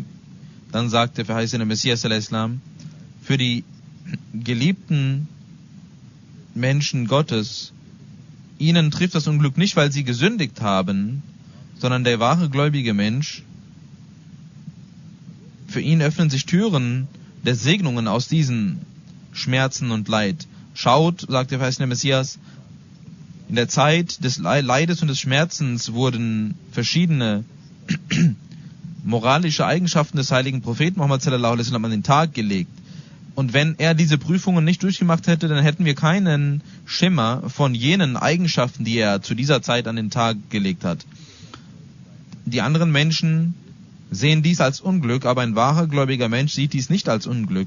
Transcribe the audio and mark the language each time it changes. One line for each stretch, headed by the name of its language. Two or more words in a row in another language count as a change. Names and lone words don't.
German: Dann sagt der verheißene Messias al-Islam, für die geliebten Menschen Gottes, ihnen trifft das Unglück nicht, weil sie gesündigt haben, sondern der wahre gläubige Mensch, für ihn öffnen sich Türen der Segnungen aus diesen Schmerzen und Leid. Schaut, sagt der verheißene Messias, in der Zeit des Leides und des Schmerzens wurden verschiedene moralische Eigenschaften des heiligen Propheten Muhammad
Arabic: صلى الله عليه وسلم
German: an den Tag gelegt. Und wenn er diese Prüfungen nicht durchgemacht hätte, dann hätten wir keinen Schimmer von jenen Eigenschaften, die er zu dieser Zeit an den Tag gelegt hat. Die anderen Menschen sehen dies als Unglück, aber ein wahrer gläubiger Mensch sieht dies nicht als Unglück.